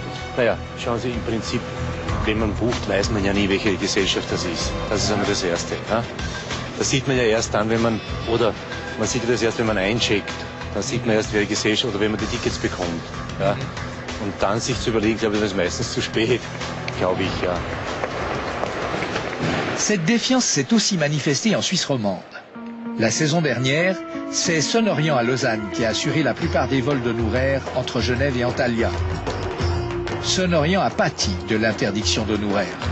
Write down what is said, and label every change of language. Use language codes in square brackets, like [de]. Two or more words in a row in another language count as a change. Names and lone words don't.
[de] Naja, schauen Sie, im Prinzip, wenn man bucht, weiß man ja nie, welche Gesellschaft das ist. Das ist einmal das Erste. Ja? Das sieht man ja erst dann, wenn man, oder man sieht das erst, wenn man eincheckt. Dann sieht man erst, wer die Gesellschaft, oder wenn man die Tickets bekommt. Ja? Und dann sich zu überlegen, glaube ich, das ist meistens zu spät, glaube ich, ja. [fr] Cette défiance s'est aussi manifestée en Suisse romande. La saison dernière, c'est Sonorian à Lausanne qui a assuré la plupart des vols d'Honoraire entre Genève et Antalya. Sonorian a pâti de l'interdiction d'Honoraire.